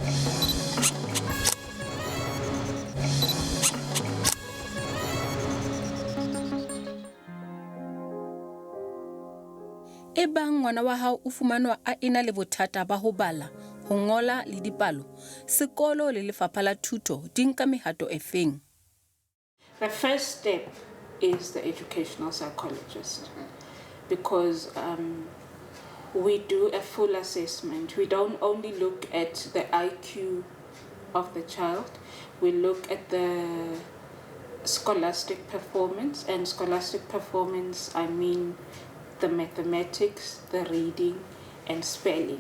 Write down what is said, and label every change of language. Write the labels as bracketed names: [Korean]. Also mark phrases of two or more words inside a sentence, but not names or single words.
[Southern Sotho] E bang ngwana wa hao o fumanwa a ena le bothata ba ho bala, ho ngola le dipalo, sekolo le lefapha la thuto di nka mehato e feng? [English] The first step is the educational psychologist, because we do a full assessment. We don't only look at the IQ of the child, we look at the scholastic performance, and scholastic performance, I mean the mathematics, the reading, and spelling.